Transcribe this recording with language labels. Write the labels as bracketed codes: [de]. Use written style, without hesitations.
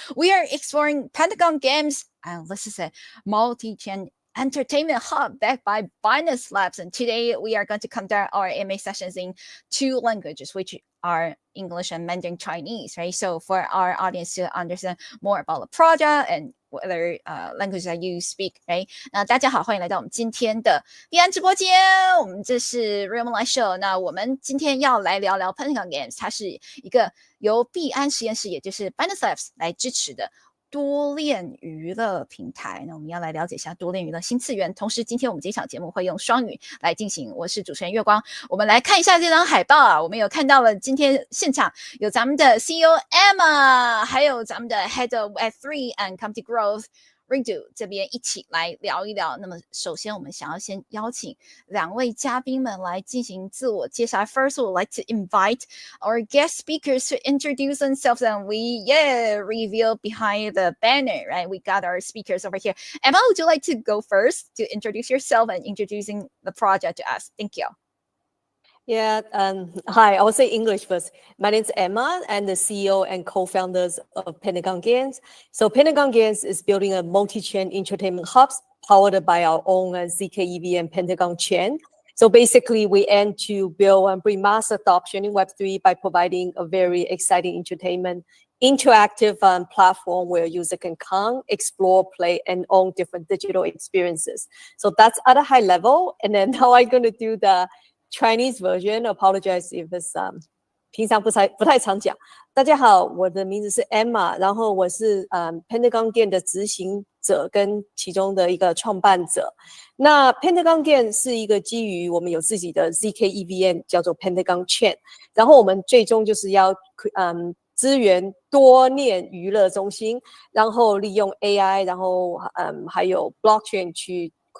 [en] We are exploring Pentagon Games, and this is a multi-chain entertainment hub backed by Binance Labs. And today we are going to conduct our MA sessions in two languages, which are English and Mandarin Chinese, right? So for our audience to understand more about the project and whether language that you speak, right? [zh] 那大家好，欢迎来到我们今天的币安直播间。我们这是 Real Live Show。那我们今天要来聊聊 Pentagon Games，它是一个由币安实验室，也就是 Binance Labs 来支持的多链娱乐平台。那我们要来了解一下多链娱乐新次元。同时，今天我们这场节目会用双语来进行。我是主持人月光。我们来看一下这张海报啊，我们有看到了今天现场有咱们的 CEO Emma， 还有咱们的 Head of Web3 and Community Growth。Redo 这边一起来聊一聊。那么首先我们想要先邀请两位嘉宾们来进行自我介绍。 [en] First, we would like to invite our guest speakers to introduce themselves, and we reveal behind the banner, right? We got our speakers over here. Emma, would you like to go first to introduce yourself and introducing the project to us? Thank you. Yeah, hi, I will say English first. My name is Emma. I'm the CEO and co-founders of Pentagon Games. So Pentagon Games is building a multi-chain entertainment hubs powered by our own ZKEV and Pentagon chain. So basically, we aim to build and bring mass adoption in Web3 by providing a very exciting entertainment, interactive platform where user can come, explore, play, and own different digital experiences. So that's at a high level. And then now I'm going to do the Chinese version. Apologize if it's [zh] 平常不太常讲。大家好，我的名字是 Emma， 然后我是Pentagon Game 的执行者跟其中的一个创办者。那 Pentagon Game 是一个基于我们有自己的 ZKEVM 叫做 Pentagon Chain， 然后我们最终就是要支援多链娱乐中心，然后利用 AI， 然后还有 Blockchain 去